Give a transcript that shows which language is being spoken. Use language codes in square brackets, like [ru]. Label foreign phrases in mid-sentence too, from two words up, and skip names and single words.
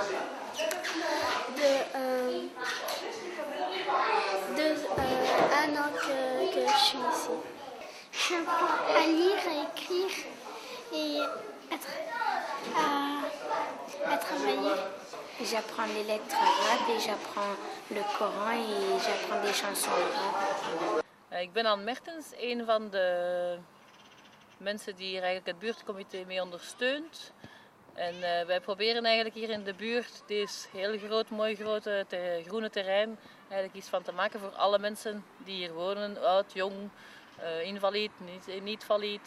[fr] Un an que je suis ici. J'apprends à lire, à écrire et à travailler. J'apprends les lettres arabes et j'apprends le Coran et j'apprends des chansons arabes. [nl] Ik ben Anne Mertens, een van de mensen die hier eigenlijk het buurtcomité mee ondersteunt. En wij proberen eigenlijk hier in de buurt deze heel groot, mooi grote groene terrein eigenlijk iets van te maken voor alle mensen die hier wonen, oud, jong, invalide, niet valide.